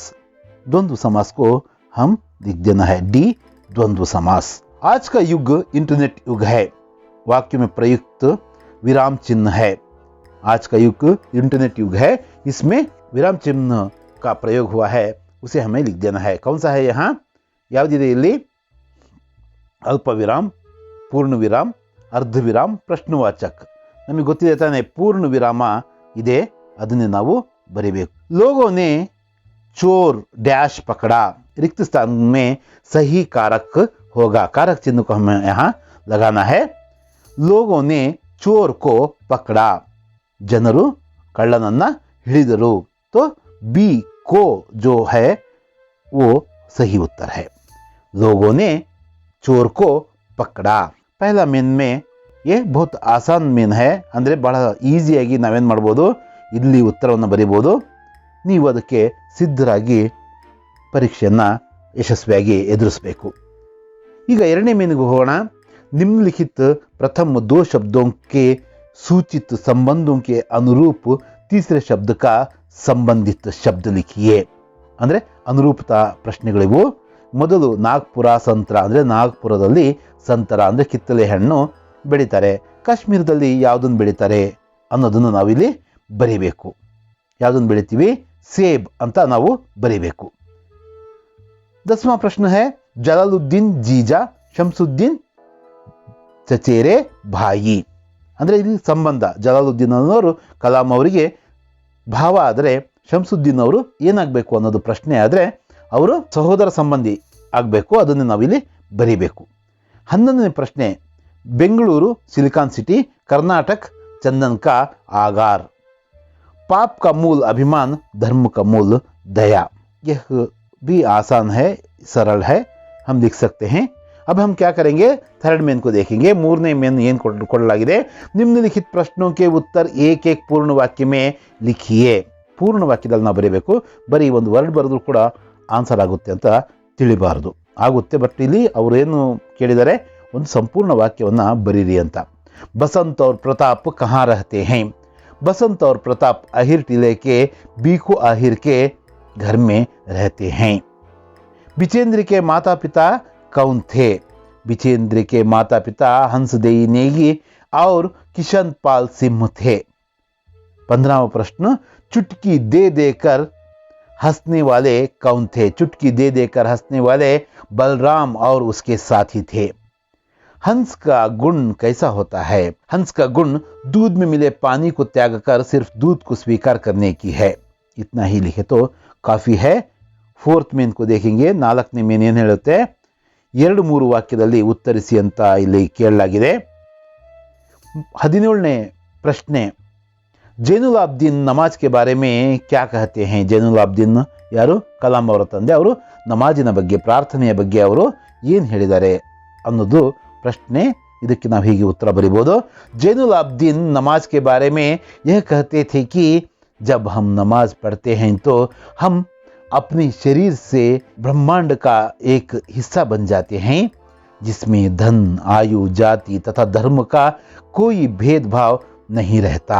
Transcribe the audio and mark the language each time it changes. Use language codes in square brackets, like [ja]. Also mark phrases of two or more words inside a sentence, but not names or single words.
[hi] द्वंद्व समास को हम लिख देना है डी द्वंद्व समास. आज का युग इंटरनेट युग है. वाक्य में प्रयुक्त विराम चिन्ह है. आज का युग इंटरनेट युग है, इसमें विराम चिन्ह का प्रयोग हुआ है, उसे हमें लिख देना है. कौन सा है यहाँ? [kn] ಯಾವುದಿದೆ ಇಲ್ಲಿ? [hi] अल्प विराम, पूर्ण विराम, अर्ध विराम, प्रश्नवाचक. [kn] ನಮಗೆ ಗೊತ್ತಿದೆ ತಾನೆ, ಪೂರ್ಣ ವಿರಾಮ ಇದೆ, ಅದನ್ನೇ ನಾವು ಬರೀಬೇಕು. [hi] लोगों ने चोर डैश पकड़ा. रिक्त स्थान में सही कारक होगा. कारक चिन्ह को हमें यहाँ लगाना है. लोगों ने चोर को पकड़ा. [kn] ಜನರು ಕಳ್ಳನನ್ನ ಹಿಡಿದರು. [hi] तो बी को जो है वो सही उत्तर है. लोगों ने चोर को पकड़ा. पहला मेन में ये बहुत आसान मेन है, [kn] ಅಂದರೆ ಬಹಳ ಈಸಿಯಾಗಿ ನಾವೇನು ಮಾಡ್ಬೋದು, ಇಲ್ಲಿ ಉತ್ತರವನ್ನು ಬರೀಬೋದು. ನೀವು ಅದಕ್ಕೆ ಸಿದ್ಧರಾಗಿ ಪರೀಕ್ಷೆಯನ್ನು ಯಶಸ್ವಿಯಾಗಿ ಎದುರಿಸಬೇಕು. ಈಗ ಎರಡನೇ ಮೇನಿಗೆ ಹೋಗೋಣ. [hi] निम्नलिखित प्रथम 2 शब्दों के सूचित संबंधों के अनुरूप तीसरे शब्द का संबंधित शब्द लिखिए. [kn] ಅಂದರೆ ಅನುರೂಪತಾ ಪ್ರಶ್ನೆಗಳಿವು. ಮೊದಲು ನಾಗ್ಪುರ ಸಂತರ, ಅಂದರೆ ನಾಗ್ಪುರದಲ್ಲಿ ಸಂತರ ಅಂದರೆ ಕಿತ್ತಳೆ ಹಣ್ಣು ಬೆಳೀತಾರೆ. ಕಾಶ್ಮೀರದಲ್ಲಿ ಯಾವುದನ್ನು ಬೆಳೀತಾರೆ ಅನ್ನೋದನ್ನು ನಾವಿಲ್ಲಿ ಬರೀಬೇಕು. ಯಾವುದನ್ನು ಬೆಳಿತೀವಿ? ಸೇಬ್ ಅಂತ ನಾವು ಬರೀಬೇಕು. [hi] 10वां प्रश्न है, जलालुद्दीन जीजा शंसुद्दीन चचेरे भाई. [kn] ಅಂದರೆ ಇಲ್ಲಿ ಸಂಬಂಧ, ಜಲಾಲುದ್ದೀನ್ ಅನ್ನೋರು ಕಲಾಂ ಅವರಿಗೆ ಭಾವ ಆದರೆ ಶಂಸುದ್ದೀನ್ ಅವರು ಏನಾಗಬೇಕು ಅನ್ನೋದು ಪ್ರಶ್ನೆ ಆದರೆ ಅವರು ಸಹೋದರ ಸಂಬಂಧಿ ಆಗಬೇಕು. ಅದನ್ನು ನಾವಿಲ್ಲಿ ಬರೀಬೇಕು. 11ನೇ ಪ್ರಶ್ನೆ, ಬೆಂಗಳೂರು [en] silicon city, [kn] ಕರ್ನಾಟಕ [hi] चंदन का आगार. पाप का मूल अभिमान, धर्म का मूल दया। यह भी आसान है, सरल है, हम लिख सकते हैं। अब हम क्या करेंगे, [en] third main [hi] को देखेंगे। [kn] ಮೂರನೇ ಮೇನ್ ಏನು ಕೊಡಲಾಗಿದೆ, [hi] निम्नलिखित प्रश्नों के उत्तर एक एक पूर्ण वाक्य में लिखिए। [kn] ಪೂರ್ಣ ವಾಕ್ಯದಲ್ಲಿ ನಾವು ಬರೀಬೇಕು, ಬರೀ ಒಂದು ವರ್ಡ್ ಬರೆದ್ರು ಕೂಡ ಆನ್ಸರ್ ಆಗುತ್ತೆ ಅಂತ ತಿಳಿಬಾರದು, ಆಗುತ್ತೆ ಬಟ್ ಇಲ್ಲಿ ಅವರೇನು ಕೇಳಿದರೆ ಒಂದು ಸಂಪೂರ್ಣ ವಾಕ್ಯವನ್ನು ಬರೀರಿ ಅಂತ। [hi] बसंत और प्रताप कहाँ रहते हैं? बसंत और प्रताप आहिर टीले के बीकू आहिर के घर में रहते हैं। बिचेंद्र के माता पिता कौन थे? बिचेंद्र के माता पिता हंसदेई नेगी और किशन पाल सिंह थे। 15वां प्रश्न, चुटकी दे देकर हंसने वाले कौन थे? चुटकी दे देकर हंसने वाले बलराम और उसके साथी थे। हंस का गुण कैसा होता है? हंस का गुण दूध में मिले पानी को त्याग कर सिर्फ दूध को स्वीकार करने की है। इतना ही लिखे तो काफी है। [en] fourth main [hi] को देखेंगे। [kn] 4ನೇ ಮೇನ್ ಏನು ಹೇಳುತ್ತೆ, 2-3 ವಾಕ್ಯದಲ್ಲಿ ಉತ್ತರಿಸಿ ಅಂತ ಇಲ್ಲಿ ಕೇಳಲಾಗಿದೆ। 17ನೇ ಪ್ರಶ್ನೆ, [hi] ಜೈನುಲಾಬ್ದೀನ್ ನಮಾಜ್ के बारे में क्या कहते हैं? [kn] ಜೈನುಲಾಬ್ದೀನ್ ಯಾರು? ಕಲಾಂ ಅವರ ತಂದೆ। ಅವರು ನಮಾಜಿನ ಬಗ್ಗೆ, ಪ್ರಾರ್ಥನೆಯ ಬಗ್ಗೆ ಅವರು ಏನು ಹೇಳಿದ್ದಾರೆ ಅನ್ನೋದು ಪ್ರಶ್ನೆ। ಇದಕ್ಕೆ ನಾವು ಹೀಗೆ ಉತ್ತರ ಬರೀಬಹುದು, [hi] जैनुलाब्दीन नमाज के बारे में यह कहते थे कि जब हम नमाज पढ़ते हैं तो हम अपने शरीर से ब्रह्मांड का एक हिस्सा बन जाते हैं, जिसमें धन, आयु, जाति तथा धर्म का कोई भेदभाव नहीं रहता।